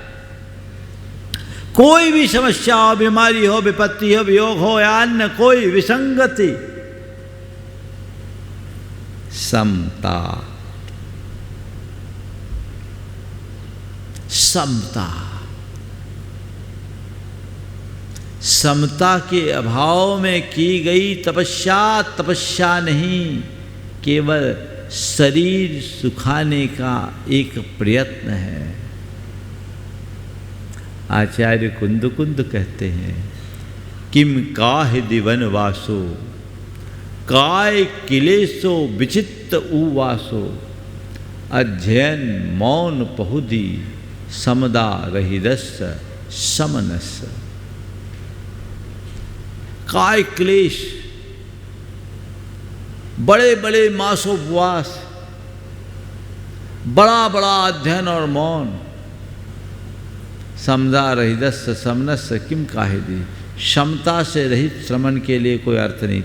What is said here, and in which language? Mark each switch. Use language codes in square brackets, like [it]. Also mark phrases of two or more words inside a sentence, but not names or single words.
[hi] कोई भी समस्या हो, बीमारी हो, विपत्ति हो, वियोग हो या अन्य कोई विसंगति, समता, समता, समता के अभाव में की गई तपस्या तपस्या नहीं, केवल शरीर सुखाने का एक प्रयत्न है। आचार्य कुंद कहते हैं, [pra] किम काहि दिवन वासो काय किलेसो विचित्त उवासो अध्ययन मौन पहुदी समदा रहिदस्य समनस्य। [hi] काय क्लेश, बड़े बड़े मासोपवास, बड़ा बड़ा अध्ययन और मौन, [pra] समदा रहिदस्य समनस्य किम काहे दी, [hi] क्षमता से रहित श्रमण के लिए कोई अर्थ नहीं।